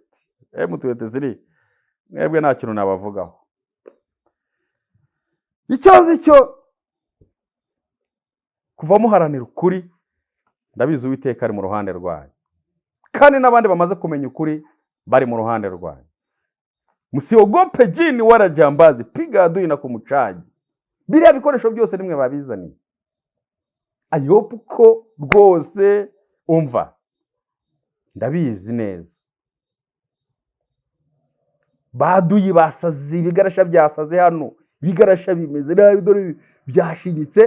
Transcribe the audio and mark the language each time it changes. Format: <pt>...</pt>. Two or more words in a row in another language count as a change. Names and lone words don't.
<rw>M23 mwebwe nta kintu nabavugaho. Icyo nzi cyo kuva muharanira ukuri, ndabizi Uwiteka ari mu ruhande rwanyu, kandi n'abandi bamaze kumenya ukuri bari mu ruhande rwanyu.</rw> <sw>Musiogope jini wala jambazi, piga adui na kumuchaji.</sw> <rw>Biriya bikoresho byose nimwe babizaniye. Ayope ko rwose umva, ndabizi neza. Baduyi basazi, ibigarasha byasaze hano, ibigarasha bimeze nabi, dore byashinyitse.</rw>